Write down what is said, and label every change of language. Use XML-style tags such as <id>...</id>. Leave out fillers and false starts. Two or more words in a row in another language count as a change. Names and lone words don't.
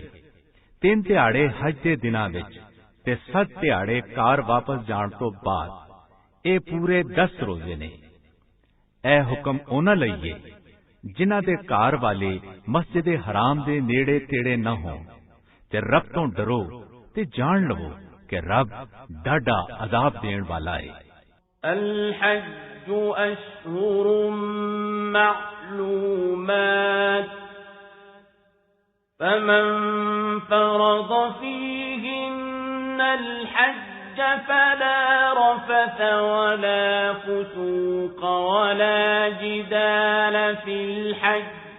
<pa>3 دہاڑے حج دے دناں وچ تے 7 دہاڑے کار واپس جان تو بعد اے پورے 10 روزے نے. اے حکم اوناں لئیے جنہاں دے کار والے مسجد حرام دے نیڑے تیڑے نہ ہون تے رب تو ڈرو تے جان لوو کہ رب ڈاڈھا عذاب دین والا ہے.</pa> <ar>الحج أشهر معلومات فمن فرض فيهن الحج فلا رفث ولا فسوق ولا جدال في الحج</ar>